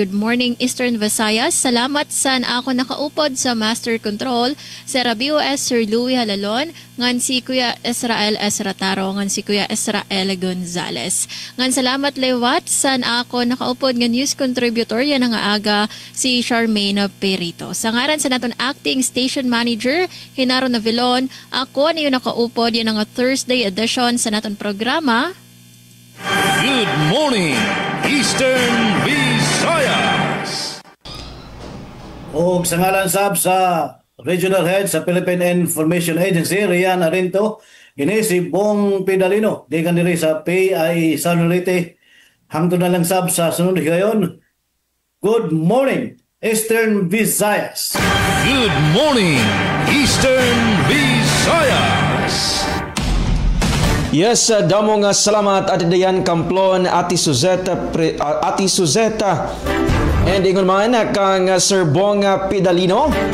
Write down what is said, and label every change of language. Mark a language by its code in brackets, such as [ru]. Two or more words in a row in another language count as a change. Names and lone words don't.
[en] Good morning Eastern Visayas. [war] Salamat san ako nakaupod sa Master Control sa BOS Sir Louie Halalon ngan si Kuya Israel Esrataro ngan si Kuya Israel Gonzales. Ngan salamat liwat san ako nakaupod nga news contributor yan nga aga si Charmaine Perry. Sa ngaran sa naton [en] acting station manager [war] Hinaro Navilon, ako niyo nakaupod yan ang [en] Thursday edition [war] sa naton programa. [en] Good morning Eastern Visayas. [ceb] O sa ngalan sab sa [en] Regional Head [ceb] sa Philippine Information Agency Rian Arinto, ini si Bong Pidalino dikan diri sa PI Sanurite. Hangtod na lang sab sa sunod gayon. [en] Good morning Eastern Visayas. Good morning Eastern Visayas. [war] Yes, damo nga salamat Ate Dian Kamplon, Ate Suzeta, and ingon man kang Sir Bong Pidalino.